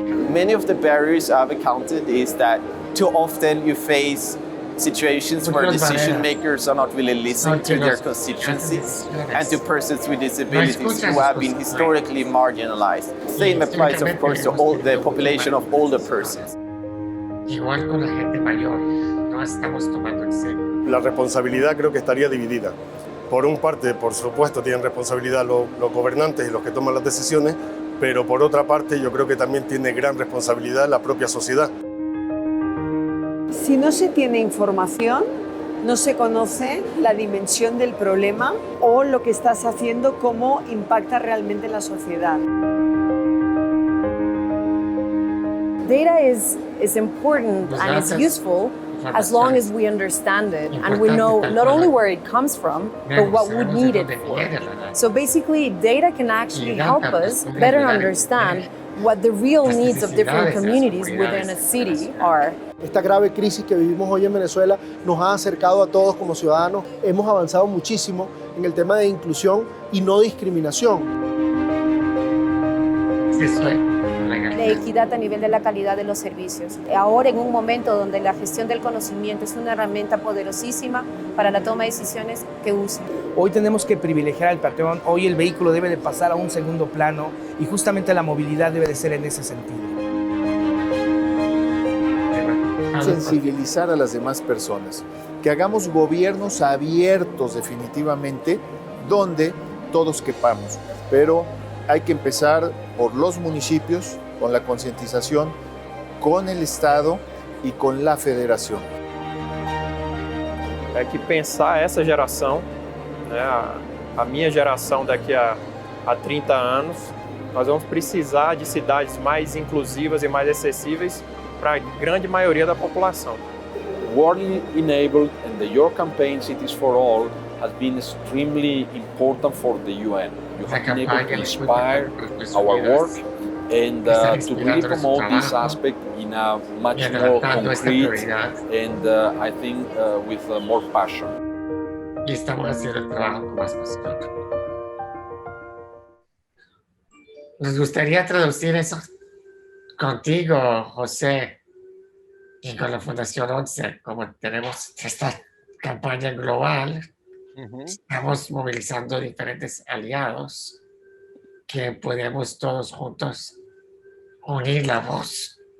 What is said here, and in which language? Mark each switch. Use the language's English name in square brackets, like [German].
[English] Many of the barriers I've encountered is that too often you face situations where decision makers are not really listening to their constituencies and to persons with disabilities who have been historically marginalized. Same applies, of course, to all the population of older persons. [Spanish] Igual con la gente mayor, no estamos tomando en serio. La responsabilidad creo que estaría dividida. Por un parte, por supuesto, tienen responsabilidad los gobernantes y los que toman las decisiones, pero por otra parte yo creo que también tiene gran responsabilidad la propia sociedad. Si no se tiene información, no se conoce la dimensión del problema o lo que estás haciendo, cómo impacta realmente en la sociedad. [English] Data is important and it's useful as long as we understand it and we know not only where it comes from, but what we need it for. So basically, data can actually help us better understand what the real needs of different communities within a city are. [Spanish] Esta grave crisis que vivimos hoy en Venezuela nos ha acercado a todos como ciudadanos. Hemos avanzado muchísimo en el tema de inclusión y no discriminación. La equidad a nivel de la calidad de los servicios. Ahora, en un momento donde la gestión del conocimiento es una herramienta poderosísima para la toma de decisiones, que usen. Hoy tenemos que privilegiar al peatón, hoy el vehículo debe de pasar a un segundo plano y justamente la movilidad debe de ser en ese sentido. Sensibilizar a las demás personas, que hagamos gobiernos abiertos definitivamente, donde todos quepamos, pero hay que empezar por los municipios, con la concientización, con el Estado y con la Federación. [Portuguese] É que pensar essa geração, né, a minha geração daqui a 30 anos, nós vamos precisar de cidades mais inclusivas e mais acessíveis para a grande maioria da população. [English] Worldly enabled and the Your Campaign Cities for All has been extremely important for the UN. You have been able to inspire our work and to really promote this aspect in a much more concrete and I think with more passion. [Spanish] Y estamos haciendo el trabajo con más pasión. Nos gustaría traducir eso contigo, José, y con la Fundación 11, como tenemos esta campaña global, estamos movilizando diferentes aliados que podemos todos juntos unir la voz.